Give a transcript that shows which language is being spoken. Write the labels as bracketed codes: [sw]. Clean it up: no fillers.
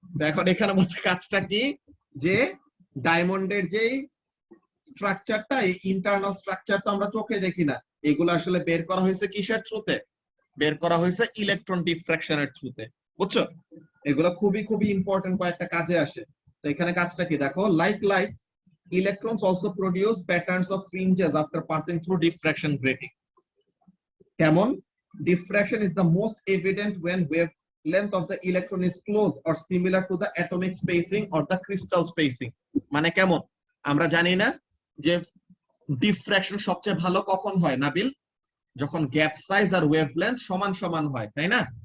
[bn] এখন এখানে বলছে কাজটা কি, যে ডায়মন্ডের যে স্ট্রাকচারটা, এই ইন্টারনাল স্ট্রাকচারটা আমরা চোখে দেখি না, এগুলো আসলে বের করা হয়েছে কিসের থ্রুতে, বের করা হয়েছে ইলেকট্রন ডিফ্র্যাকশনের থ্রুতে, বুঝছো? এগুলো খুবই খুবই ইম্পর্টেন্ট কয়েকটা কাজে আসে। তো এখানে কাজটা কি দেখো, [en] Light electrons also produce patterns of fringes after passing through diffraction grating. [bn] কেমন, [en] diffraction is the most evident when wavelength of the electron is close or similar to the atomic spacing or the crystal spacing. [bn] মানে কেমন, আমরা জানি না যে diffraction সবচেয়ে ভালো কখন হয় নাবিল, যখন গ্যাপ সাইজ আর ওয়েভলেন্থ সমান সমান হয়, তাই না?